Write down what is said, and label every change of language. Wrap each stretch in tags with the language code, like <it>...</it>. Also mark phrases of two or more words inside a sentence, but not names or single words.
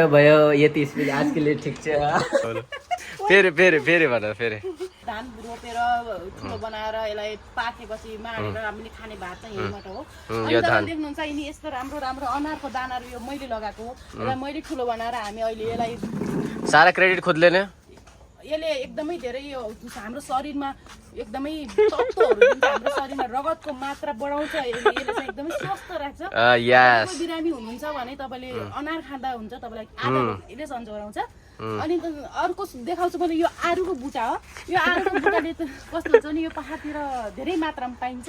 <ne>भयो यति स्पिड</ne> <hi>आज के लिए</hi> <ne>ठिक छ। फेरि भन फेरि धान रोपेर ठुलो बनाएर यसलाई पाकेपछि माडेर हामीले खाने भात चाहिँ यहीँबाट हो। अनि तपाईले देख्नुहुन्छ यिनी यस्तो राम्रो राम्रो अनारको दानाहरू यो मैले लगाएको हो। यसलाई मैले ठुलो बनाएर हामी अहिले यसलाई</ne> <hi>सारा क्रेडिट खुद लेने।</hi> <ne>यसले एकदमै धेरै यो हाम्रो शरीरमा एकदमै तत्त्वहरू दिन्छ, हाम्रो शरीरमा रगतको मात्रा बढाउँछ। यसले चाहिँ एकदमै स्वस्थ राख्छ। यस बिरामी हुनुहुन्छ भने तपाईँले अनार खाँदा हुन्छ, तपाईँलाई आधा यसले सन्चो गराउँछ। अनि अर्को देखाउँछु भने यो आरुको बुटा हो। यो आरुको बुटाले त कस्तो हुन्छ नि, यो पहाडतिर धेरै मात्रामा पाइन्छ।</ne>